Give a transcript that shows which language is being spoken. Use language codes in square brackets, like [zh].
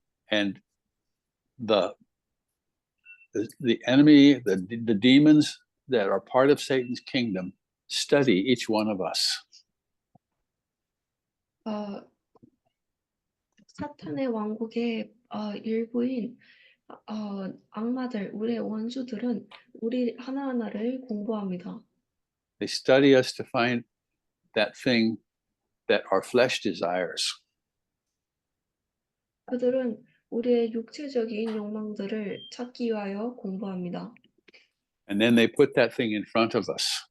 [en] And the enemy, the demons that are part of Satan's kingdom study each one of us. [ko] 사탄의 왕국의 일부인 악마들, 우리의 원수들은 우리 하나하나를 공부합니다. [en] They study us to find that thing that our flesh desires. [ko] 그들은 우리의 육체적인 욕망들을 찾기 위하여 공부합니다. [en] And then they put that thing in front of us